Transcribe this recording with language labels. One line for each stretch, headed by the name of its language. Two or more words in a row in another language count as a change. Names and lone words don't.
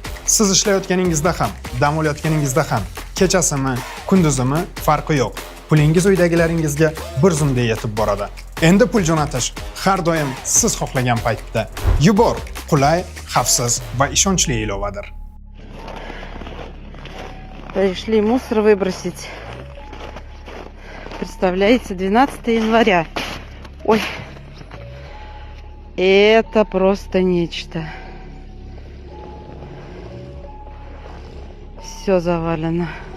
Uzbek: Siz ishlayotganingizda ham, dam olayotganingizda ham, kechasimi, kunduzimi farqi yo'q. Pulingiz uydagilaringizga bir zumda yetib boradi. Endi pul jo'natish har doim siz xohlagan paytda. Yubor qulay, xavfsiz va ishonchli ilovadir.
Russian: Пришли мусор выбросить. Представляете, 12 января. Ой, это просто нечто. Все завалено.